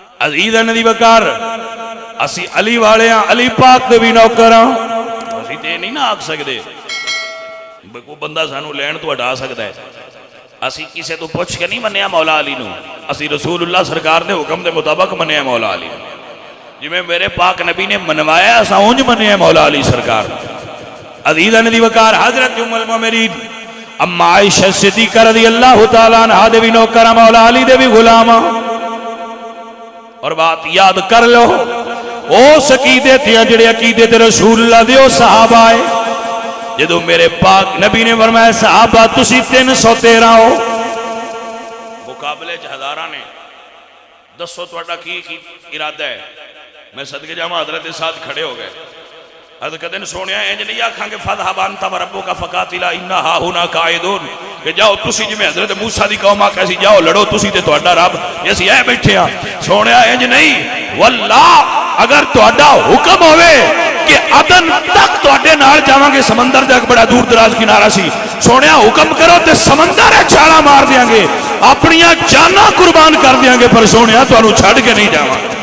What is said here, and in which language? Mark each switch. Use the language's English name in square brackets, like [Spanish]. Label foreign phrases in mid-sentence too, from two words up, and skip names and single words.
[Punjabi] عزیزاں دی وقار اسی علی والے ہاں، علی پاک دے بھی نوکر ہاں، اسی تے نہیں نہ آکھ سکدے کوئی بندہ سانو لین تو ہٹا سکتا ہے، اسی کسے تو پوچھ کے نہیں منیا مولا علی نو، اسی رسول اللہ سرکار دے حکم دے مطابق منیا مولا علی، جی میں میرے پاک نبی نے منوایا اسا اونج منیا مولا علی سرکار۔ عزیزاں دی وقار حضرت ام المؤمنین اما عائشہ صدیقہ [Arabic] رضی اللہ تعالیٰ عنہ [Punjabi] دے بھی نوکر مولا علی دے بھی غلام، اور بات یاد کر لو او عقیدے تھے جڑے عقیدے تے رسول اللہ دے او صحابہ آئے، جدو میرے پاک نبی نے فرمایا صحابہ تسی 313 ہو، مقابلے ہزاراں نے، دسو تہاڈا کی ارادہ ہے؟ میں صدقے جاواں حضرت ساتھ کھڑے ہو گئے، حضرت کہتے ہیں سونیا انج نہیں آکھاں گے [Arabic] فذهب انت وربک فقاتلا انا ھاہنا قاعدون، [Punjabi] کہ جاؤ تسی جویں حضرت موسیٰ دی قوم آکھیا سی جاؤ لڑو تسی تے تہاڈا رب، اسی اے بیٹھے ہاں، سونیا انج نہیں، واللہ اگر تہاڈا حکم ہوئے کہ عدن تک تہاڈے نال جاواں گے، سمندر دے ایک بڑا دور دراز کنارہ سی، سونیا حکم کرو تے سمندر ہے چھالا مار دیاں گے، اپنیاں جاناں قربان کر دیاں گے، پر سونیا تانوں چھڈ کے نہیں جاواں۔